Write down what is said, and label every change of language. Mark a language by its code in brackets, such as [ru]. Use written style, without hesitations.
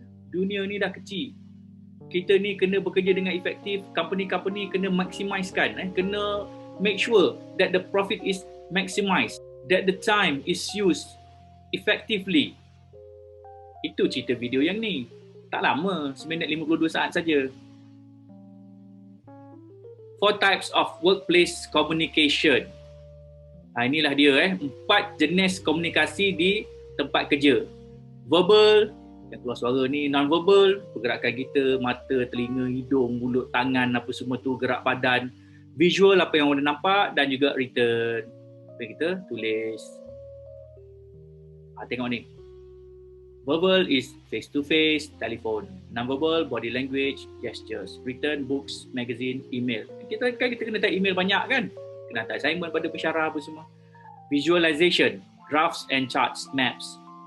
[ms] Dunia ni dah kecil. Kita ni kena bekerja dengan efektif, company-company kena maximizekan, kena [en] make sure that the profit is maximized, that the time is used effectively. [ms] Itu cerita video yang ni. Tak lama, 1 minit 52 saat saja. [en] 4 types of workplace communication. [ms] Inilah dia 4 jenis komunikasi di tempat kerja. Verbal, yang keluar suara ni, non-verbal, pergerakan kita, mata, telinga, hidung, mulut, tangan, apa semua tu, gerak badan. Visual, apa yang anda nampak, dan juga written, apa yang kita tulis. Tengok ni. [en] Verbal is face-to-face, telephone. Non-verbal, body language, gestures. Written, books, magazine, email. [ms] Kita kena type email banyak kan? Kena hantar assignment pada pensyarah apa semua. [en] Visualization, graphs and charts, maps.